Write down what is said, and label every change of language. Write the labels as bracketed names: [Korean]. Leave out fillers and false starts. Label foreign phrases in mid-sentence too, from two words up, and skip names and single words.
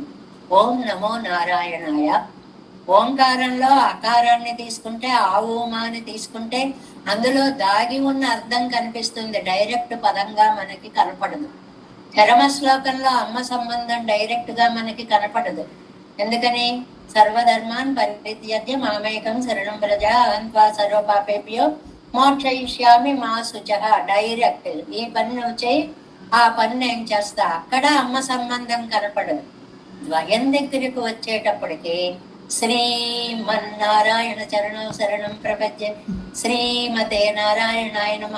[Sanskrit] ఓం నమో నారాయణాయ. [Telugu] ఓంకారంలో అకారాన్ని తీసుకుంటే, ఆ ఊమాని తీసుకుంటే అందులో దాగి ఉన్న అర్థం కనిపిస్తుంది, డైరెక్ట్ పదంగా మనకి కనపడదు. చరమ శ్లోకంలో అమ్మ సంబంధం డైరెక్ట్ గా మనకి కనపడదు. ఎందుకని? [Sanskrit] సర్వధర్మాన్ పరిత్యజ్య మామేకం శరణం వ్రజ అహంత్వా సర్వపాపేభ్యో మోక్షయిష్యామి మా శుచః. [Telugu] డైరెక్ట్ ఈ పని నువ్వు చేయి, ఆ పని నేను చేస్తా. అక్కడ అమ్మ సంబంధం కనపడదు. ద్వయం దగ్గరకు వచ్చేటప్పటికి [Sanskrit] శ్రీమన్నారాయణ చరణం శరణం ప్రపద్య శ్రీమతే నారాయణాయ నమః.